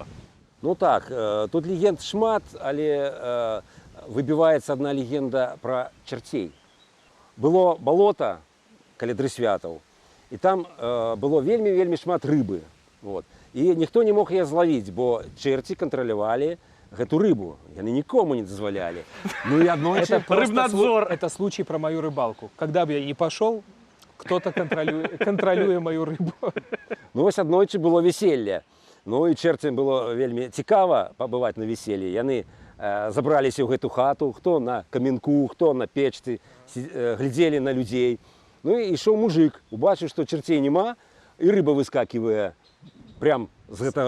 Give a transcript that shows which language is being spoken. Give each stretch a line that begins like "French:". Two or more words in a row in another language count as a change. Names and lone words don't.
Belarusian: Ну так, тут легенд шмат, але выбіваецца адна легенда пра чарцей. Было балота каля Дрысвятаў, і там было вельмі шмат рыбы. Вот. І ніхто не мог яе злавіць, бо чэрці кантралявалі гэту рыбу. Яны нікому не дазвалялі. Ну і аднойчы рыбнадзор.
Russian: Это случай про мою рыбалку. Когда бы я ни пошел, кто-то контролюе мою рыбу.
Belarusian: Ну вось аднойчы было вяселле. Ну і чэрцям было вельмі цікава пабываць на вяселлі. Яны забраліся ў гэту хату, хто на каменку, хто на печцы, глядзелі на людзей. Ну і ішоў мужик, убачыў, што чэрцей няма, і рыба выскакивае прям з гэтага